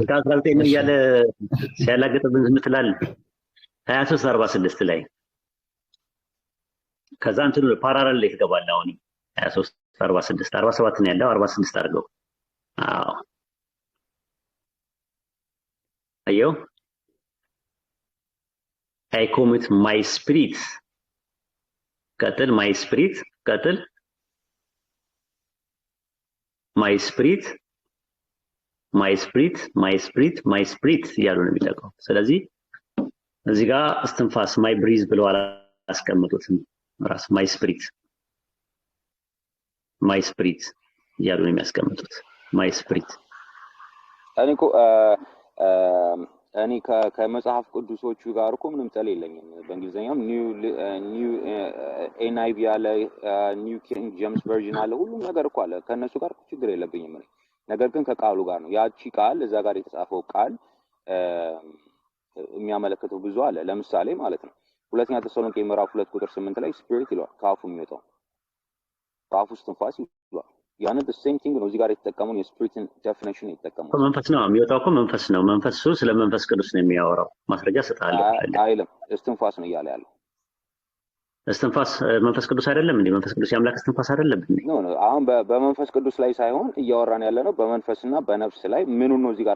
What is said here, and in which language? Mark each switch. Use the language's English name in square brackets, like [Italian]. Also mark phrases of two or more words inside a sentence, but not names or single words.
[Amharic] 19 እያለ ሲያላግጥብን ዝም ትላለህ። 23:46 ላይ ከዛ እንትኑ ፓራላል ላይ ትገባለህ። አሁን 23:46 47 ነው ያለው፣ 46 አድርገው። አዎ [English] አየው I commit my spirit ቀጥል my spirit ቀጥል my spirit [Amharic] እያሉ ነው የሚጠቀው። ስለዚህ እዚህ ጋር እስትንፋስ [English] my breeze [Amharic] ብለው አላስቀምጡትም። ራስ [English] my spirit [Amharic] እያሉ ነው የሚያስቀምጡት። [English] my spirit [Amharic] እኔ ከመጽሐፍ ቅዱሶቹ ጋር እኮ ምንም ጠል የለኝም። በእንግሊዘኛም ኒው ኤንአይቪ አለ፣ ኒው ኪንግ ጄምስ ቨርዥን አለ፣ ሁሉም ነገር እኮ አለ። ከነሱ ጋር ችግር የለብኝም እኔ። ነገር ግን ከቃሉ ጋር ነው። ያቺ ቃል እዛ ጋር የተጻፈው ቃል የሚያመለክተው ብዙ አለ። ለምሳሌ ማለት ነው ሁለተኛ ተሰሎንቄ ምዕራፍ 2 ቁጥር 8 ላይ ስፒሪት ይሏል። ከአፉ የሚወጣው ከአፉ እስትንፋስ ይሏል። ያን [English] the same thing [Amharic] ነው። እዚህ ጋር የተጠቀሙን የስፒሪትን ዴፊኒሽን የተጠቀሙት መንፈስ ነው የሚወጣው እኮ መንፈስ ነው። መንፈሱ ስለ መንፈስ ቅዱስ ነው የሚያወራው። ማስረጃ ሰጣለሁ አይልም። እስትንፋስ ነው እያለ ያለው። እስትንፋስ መንፈስ ቅዱስ አይደለም እንዴ? መንፈስ ቅዱስ የአምላክ እስትንፋስ አይደለም እንዴ? ነው አሁን በመንፈስ ቅዱስ ላይ ሳይሆን እያወራን ያለ ነው በመንፈስና በነፍስ ላይ። ምን ነው እዚህ ጋር